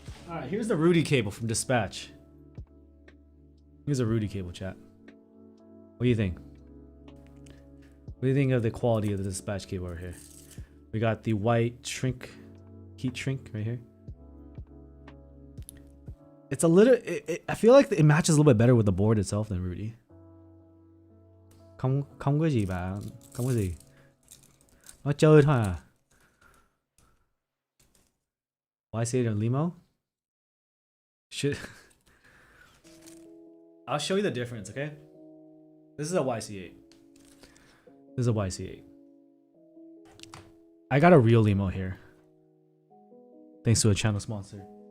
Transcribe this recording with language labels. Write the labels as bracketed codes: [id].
[en] Alright, here's the Rudy cable from Dispatch. Here's a Rudy cable, chat. What do you think? What do you think of the quality of the Dispatch cable right here? We got the white heat shrink right here. It's a little, I feel like it matches a little bit better with the board itself than Rudy. [vi] Không có gì bạn, không có gì. Nó chơi thôi à. [en] Why say it in Limo? Shit. I'll show you the difference, okay? This is a YC8. This is a YC8. I got a real limo here. Thanks to a channel sponsor.